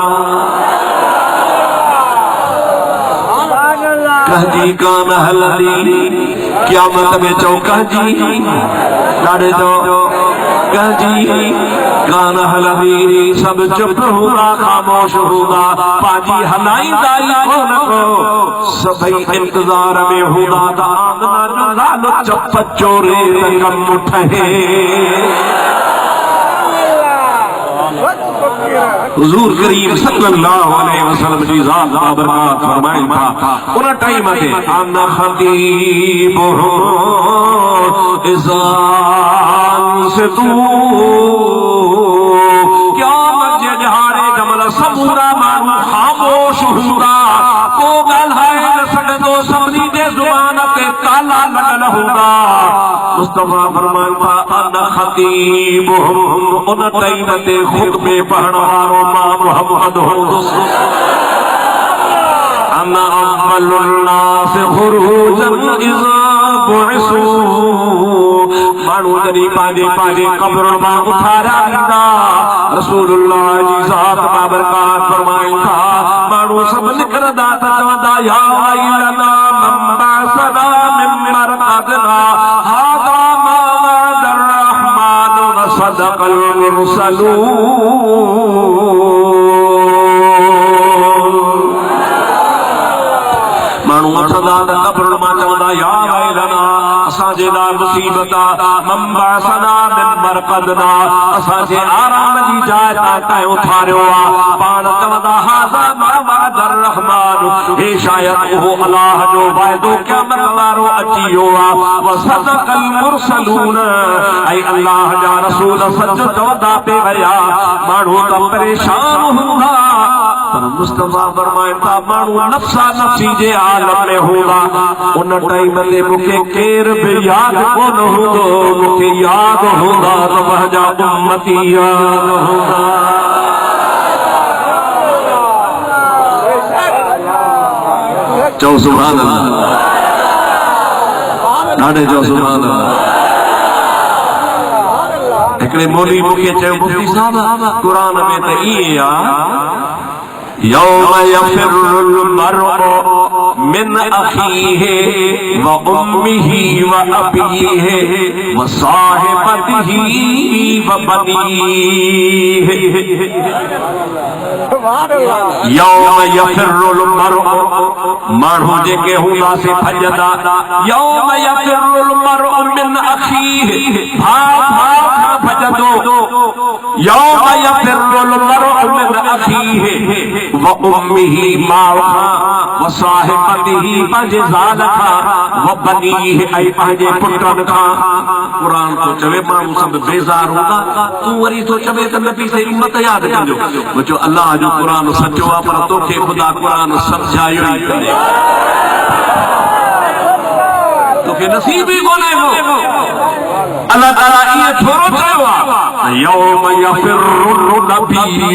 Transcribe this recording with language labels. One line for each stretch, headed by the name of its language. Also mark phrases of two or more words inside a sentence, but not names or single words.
Sindhi: कहजी कान हलंदी क़यामत में चओ कहजी ॾाढे चओ कहजी कान हलंदी सब चुप हूंदा ख़ामोश हूंदा पंहिंजी हलाईंदा ई कोन को सभई इंतज़ार में हूंदा त आमना जो नालो चप चोरे त कम ठहे हुजूर करीम
Arabic: صلى الله عليه وسلم
Sindhi: जी ज़ात बाबरकात फरमाइन था उन टाइम ते
Arabic: أنا خطيب
Sindhi: इज़ान से तू क़यामत जे ॾिहाड़े जमल समूरा माण्हू ख़ामोश हूंदा को ॻाल्हाए न सघंदो सभिनी जे ज़ुबान ते ताला लॻल हूंदा मुस्तफा फरमाइन था
Arabic: أنا خطيب
Sindhi: उन टाइम ते ख़ुतबे पढ़ण वारो मां मोहम्मद हूंदुसि
Arabic: أنا أول الناس خروجا إذا بعثوا
Sindhi: माण्हू जॾहिं पंहिंजे पंहिंजे क़ब्रुनि मां उथारिया ईंदा रसूलुल्लाह जी ज़ात बाबरकात फरमाइनि था माण्हू सभु निकिरंदा त चवंदा
Arabic: يا ويلنا من بعثنا من مرقدنا هذا ما وعد الرحمن وصدق
Sindhi: मुरसलून माण्हू उथंदा त क़ब्रुनि मां चवंदा
Arabic: يا ويلنا
Sindhi: असांजे लाइ मुसीबत
Arabic: من بعثنا من مرقدنا
Sindhi: असांजे आराम जी जाइ तां उथारियो आहे पाण चवंदा
Arabic: هذا ما وعد الرحمن
Sindhi: हे शायद उहो अलाह जो वाइदो क़यामत वारो अची वियो आहे
Arabic: وصدق المرسلون
Sindhi: ऐं अलाह जा रसूल सच चवंदा पे विया माण्हू त परेशान हूंदा पर मुस्तफा फरमाइनि था माण्हू नफ़्सा नफ़्सी जे आलम में हूंदा उन टाइम ते मूंखे केरु बि यादि कोन हूंदो मूंखे यादि हूंदा त मुंहिंजा उम्मती यादि हूंदा चओ
Arabic: سبحان الله
Sindhi: ॾाढे चओ
Arabic: سبحان الله
Sindhi: हिकिड़े मौलवी मूंखे चयो मुफ्ती साहब क़ुरान में त ईअं आहे
Arabic: يوم يفر المرء من أخيه وأمه وأبيه وصاحبته وبنيه يوم يفر المرء
Sindhi: माण्हू जेके हूंदासीं भॼंदा
Arabic: يوم يفر المرء من أخيه
Sindhi: भाउ भाउ खां भॼंदो
Arabic: يوم يفر المرء من أخيه وأمه
Sindhi: माउ खां
Arabic: وصاحبته
Sindhi: पंहिंजे ज़ाल खां
Arabic: وبنيه
Sindhi: ऐं पंहिंजे पुटनि खां क़ुरान थो चवे माण्हू सभु बेज़ार हूंदा तूं वरी थो चवे त नबी से उम्मत यादि कजो मुंहिंजो अलाह जो क़ुरान सचो आहे पर तोखे ख़ुदा क़ुरान सम्झायो ई कोन्हे तोखे नसीब ई कोन्हे अल्लाह ताला ये थोरो चयो आहे
Arabic: يوم يفر
Sindhi: नबी